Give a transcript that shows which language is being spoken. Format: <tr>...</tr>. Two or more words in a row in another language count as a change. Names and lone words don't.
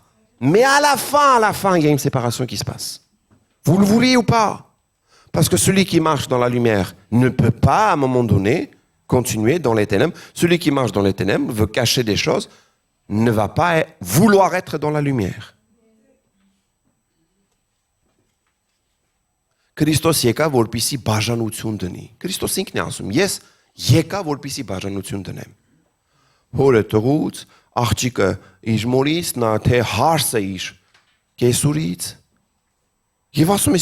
<fr>Mais à la fin, il y a une séparation qui se passe. Vous le voulez ou pas? Parce que celui qui marche dans la lumière ne peut pas, à un moment donné, continuer dans les ténèbres. Celui qui marche dans les ténèbres veut cacher des choses, ne va pas vouloir être dans la lumière.</fr> <hy>Քրիստոս եկա, որպեսզի բաժանություն դնի։ Քրիստոս ինքն է ասում, ես եկա, որպեսզի բաժանություն դնեմ։ Հորը տղուց, աղջիկը իր մորից, նա թե հարսը իր կեսուրից։ Եվ ասում ես</hy>